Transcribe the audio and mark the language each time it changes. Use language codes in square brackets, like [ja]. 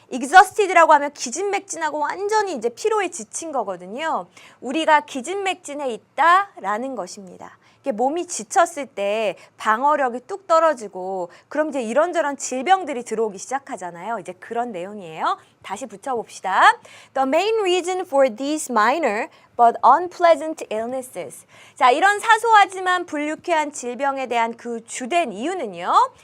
[ko] exhausted라고 하면 기진맥진하고 완전히 이제 피로에 지친 거거든요. 우리가 기진맥진해 있다라는 것입니다. 이게 몸이 지쳤을 때 방어력이 뚝 떨어지고 그럼 이제 이런저런 질병들이 들어오기 시작하잖아요. 이제 그런 내용이에요. 다시 붙여봅시다. [en] The main reason for these minor but unpleasant illnesses. [ko] 자, 이런 사소하지만 불유쾌한 질병에 대한 그 주된 이유는요.